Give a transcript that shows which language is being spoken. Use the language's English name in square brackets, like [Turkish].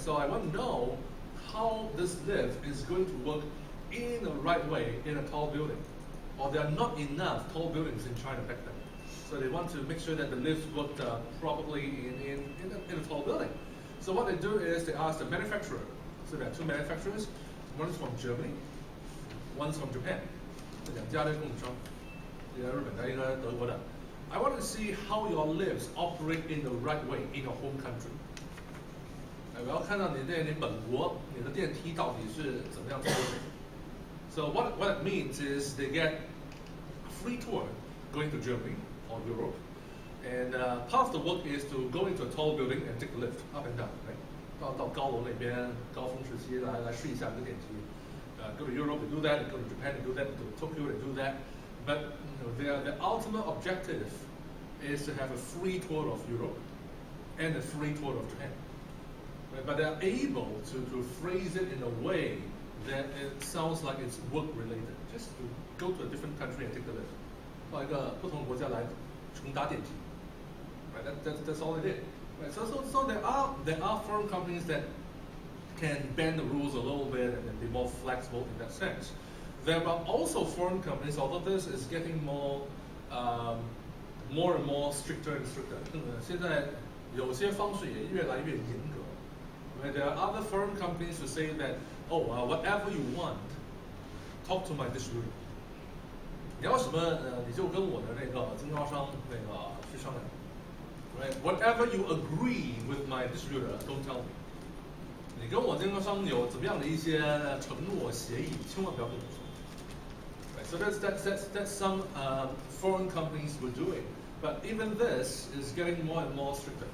[English] So I want to know how this lift is going to work in the right way in a tall building. Or there are not enough tall buildings in China back then. So they want to make sure that the lifts work properly in a tall building. So what they do is they ask the manufacturer. So there are two manufacturers. One is from Germany, one is from Japan. [Chinese] 这两家的供应商，一个日本的，一个德国的。 [English] I want to see how your lifts operate in the right way in your home country. [Chinese] 我要看到你本国你的电梯到底是怎么样操作。 [English] So what it means is they get a free tour going to Germany or Europe, and part of the work is to go into a tall building and take a lift up and down. Right? [Chinese] 到高楼那边高峰时期来试一下这个电梯。 [English] Go to Europe to do that, go to Japan to do that, go to Tokyo to do that. But the ultimate objective is to have a free tour of Europe and a free tour of Japan. Right? But they're able to phrase it in a way that it sounds like it's work related. Just to go to a different country and take the lift. [Chinese] 到一个不同国家来乘搭电梯。 [English] Right? That's all they did. Right? So there are foreign companies that can bend the rules a little bit and be more flexible in that sense. There are also foreign companies, although this is getting more and more stricter and stricter. [Chinese] 现在有些方式也越来越严格。 [English] Right? There are other foreign companies who say that, whatever you want, talk to my distributor. [Chinese] 你要什么你就跟我的那个经销商去商量。 [English] Right? Whatever you agree with my distributor, don't tell me. [Chinese] 你跟我经销商有怎么样的一些承诺协议，千万不要跟我说。 [English] Right? So that's some foreign companies were doing, but even this is getting more and more stricter.